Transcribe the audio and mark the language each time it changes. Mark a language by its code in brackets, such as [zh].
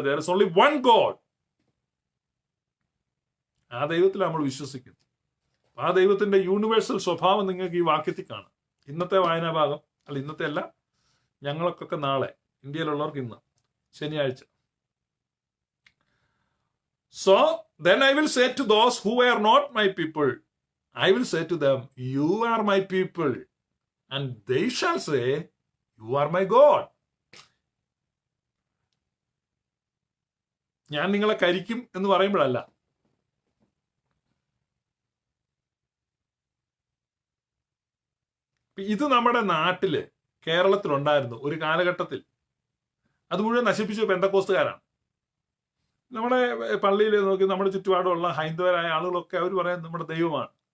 [en] there is only one God. [ml] ആ ദൈവത്തിൽ നമ്മൾ വിശ്വസിക്കുന്നു. ആ ദൈവത്തിന്റെ യൂണിവേഴ്സൽ സ്വഭാവം നിങ്ങൾക്ക് ഈ വാക്യത്തിൽ കാണാം. ഇന്നത്തെ വായനാ ഭാഗം, അല്ല ഇന്നത്തെ അല്ല, ഞങ്ങൾക്കൊക്കെ നാളെ, ഇന്ത്യയിലുള്ളവർക്ക് ഇന്ന് ശനിയാഴ്ച. [en] So then I will say to those who are not my people, I will say to them, you are my people, and they shall say, you are my God. [ml] ഞാൻ നിങ്ങളെ കരിക്കും എന്ന് പറയുമ്പോഴല്ല, ഇത് നമ്മുടെ നാട്ടില് കേരളത്തിലുണ്ടായിരുന്നു ഒരു കാലഘട്ടത്തിൽ. അത് മുഴുവൻ നശിപ്പിച്ചു പെന്തക്കോസ്തുകാരാണ്. നമ്മുടെ പള്ളിയിൽ നോക്കി നമ്മുടെ ചുറ്റുപാടുള്ള ഹൈന്ദവരായ ആളുകളൊക്കെ അവർ പറയാൻ നമ്മുടെ ദൈവമാണ്.